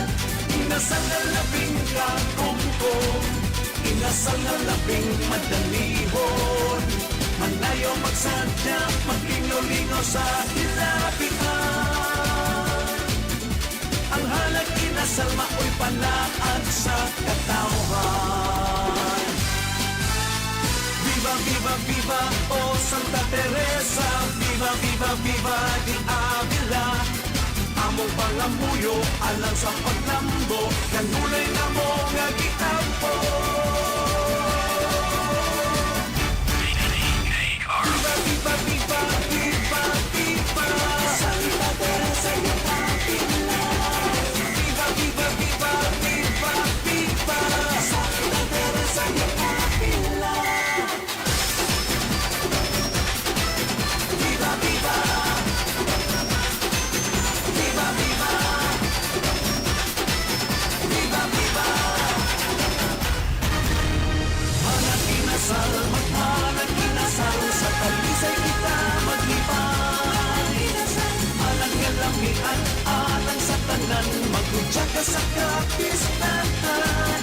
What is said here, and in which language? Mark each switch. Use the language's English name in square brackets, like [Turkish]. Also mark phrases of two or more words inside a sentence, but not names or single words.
[Cebuano] Inasal na labing kagumgum, inasal na labing madalihon. Manayaw magsadya, maglingaw-lingaw sa hilabihan. Ang halag inasal, mao'y panaad sa katawhan. [Spanish] Viva, viva, viva, oh Santa Teresa. Viva, viva, viva, di Avila. [Cebuano] Among pangamuyo, alang sa paglambo, kanunay na mo nga gitampo. [Spanish] Viva, viva, viva, viva, viva, Santa Teresa yung Avila. Viva, viva, viva, viva, viva, Santa Teresa yung Avila. Viva, viva, viva, viva, viva, viva. [Cebuano] Halag inasal, maghalag inasal, sa talisay kita maglibay. Halag nga lamian, alang sa tanan, maghudya ka sa kapistahan.